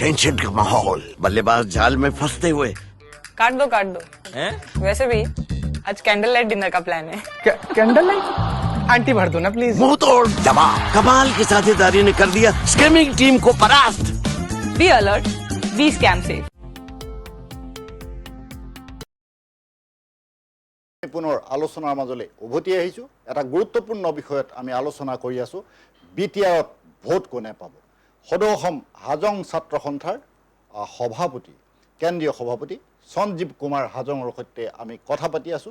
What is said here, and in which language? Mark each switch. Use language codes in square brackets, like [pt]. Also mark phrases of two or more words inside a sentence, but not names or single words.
[hi] टेंशन का माहौल, बल्लेबाज जाल में फंसते हुए। काट दो। वैसे भी आज [en] candle light dinner [hi] का प्लान है। [en] candle light [hi] आंटी भर दो ना प्लीज। मुंह तोड़ दबाव, कमाल की साझेदारी ने कर दिया [en] scamming team [hi] को परास्त। [en] Be alert, be scam safe. [as] পুনৰ আলোচনাৰ মাজলৈ উভতি আহিছোঁ। এটা গুৰুত্বপূৰ্ণ বিষয়ত আমি আলোচনা কৰি আছোঁ, BTRত ভোট কোনে পাব। সদৌ অসম হাজং ছাত্ৰ সন্থাৰ সভাপতি, কেন্দ্ৰীয় সভাপতি সঞ্জীৱ কুমাৰ হাজঙৰ সৈতে আমি কথা পাতি আছোঁ।